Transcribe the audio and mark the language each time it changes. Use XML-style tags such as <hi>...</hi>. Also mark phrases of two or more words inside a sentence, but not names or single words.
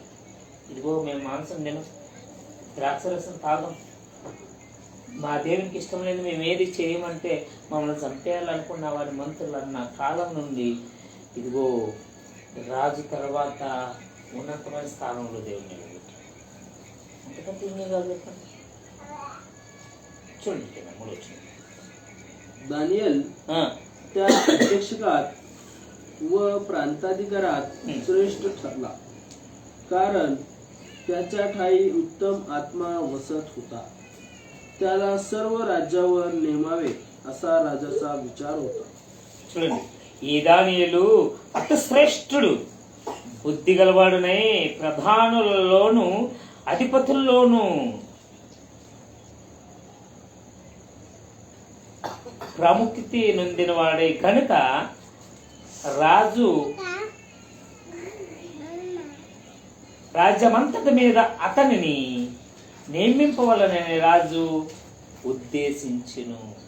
<te>ఇదిగో మేము మాంసం తినం, ద్రాక్షరసం తాగం, మా దేవునికి ఇష్టం లేదు, మేము ఏది చేయమంటే మమ్మల్ని చంపేయాలనుకున్న వారి మంత్రులు అన్న కాలం నుండి ఇదిగో రాజు తర్వాత ఉన్నతమైన స్థానంలో దేవుని నిలబెట్టాడు. అంతకంటే ఇంకే కాదు. చెప్పండి, చూడండి मूळ వచ్చింది.</te> <mr>दानियल त्या अध्यक्षकात व प्रांताधिकारात श्रेष्ठ ठरला, कारण त्याच्या ठाई उत्तम आत्मा वसत होता. त्याला सर्व राज्यावर नेमावे असा राजाचा विचार होता.</mr> <te>చూడండి, ఈ దానియేలు అతి శ్రేష్ఠుడు, బుద్ధి గలవాడునై ప్రధానులలోను అధిపతుల్లోను ప్రాముఖ్యత నొందిన వాడే కనుక రాజ్యమంతటి మీద అతనిని నియమింపవలనని రాజు ఉద్దేశించును.</te>